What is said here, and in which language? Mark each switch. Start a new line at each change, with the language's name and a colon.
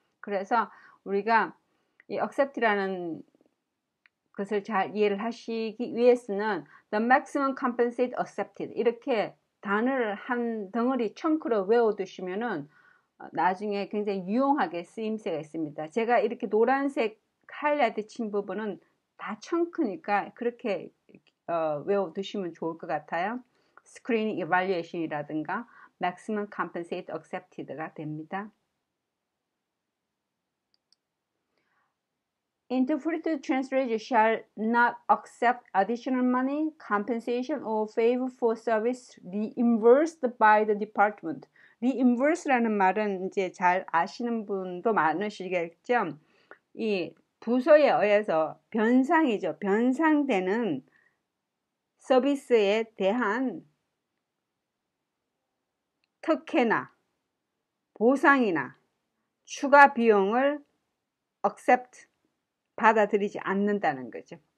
Korean: 그래서 우리가 이 accept라는 것을 잘 이해를 하시기 위해서는
English: the maximum compensated accepted
Korean: 이렇게 단어를 한 덩어리 청크로 외워두시면은 나중에 굉장히 유용하게 쓰임새가 있습니다. 제가 이렇게 노란색 하이라이트 친 부분은 다 청크니까 그렇게 외워두시면 좋을 것 같아요.
English: Screening Evaluation이라든가 Maximum Compensated Accepted가 됩니다. Interpreted translator shall not accept additional money, compensation, or favor for service reimbursed by the department.
Korean: reimburse라는 말은 이제 잘 아시는 분도 많으시겠죠. 이 부서에 의해서 변상이죠. 변상되는 서비스에 대한 특혜나 보상이나 추가 비용을 accept 받아들이지 않는다는 거죠.